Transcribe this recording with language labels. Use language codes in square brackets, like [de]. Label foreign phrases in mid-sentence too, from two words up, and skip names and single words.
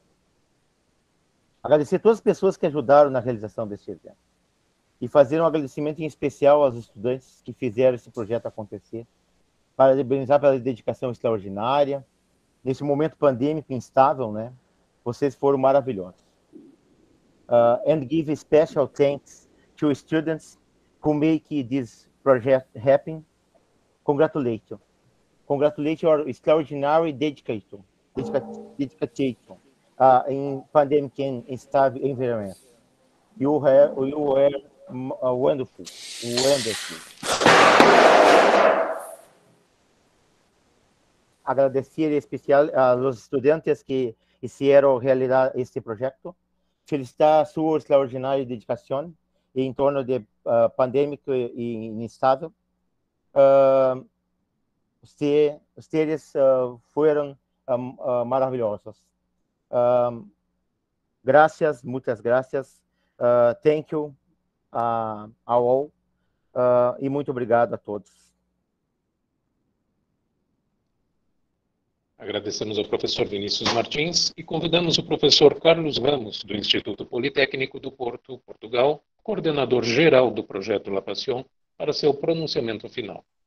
[pt] Agradecer todas as pessoas que ajudaram na realização desse evento. E fazer um agradecimento em especial aos estudantes que fizeram esse projeto acontecer. Parabenizar pela dedicação extraordinária. Nesse momento pandêmico instável, né? Vocês foram maravilhosos. [en] And give a special thanks to students who make this project happen. Congratulations. Congratulations your extraordinary dedication in pandemic and instable environment. You were wonderful. [es] Agradecer em especial a los estudantes que hicieron realidad este proyecto. Felicitar su extraordinaria dedicación en torno de pandémico [pt] e instável. [es] Ustedes fueron maravillosos. Gracias, muchas gracias. [en] Thank you all. [pt] E muito obrigado a todos. Agradecemos ao professor Vinícius Martins e convidamos o professor Carlos Ramos, do Instituto Politécnico do Porto, Portugal, coordenador geral do projeto La Passion, para seu pronunciamento final.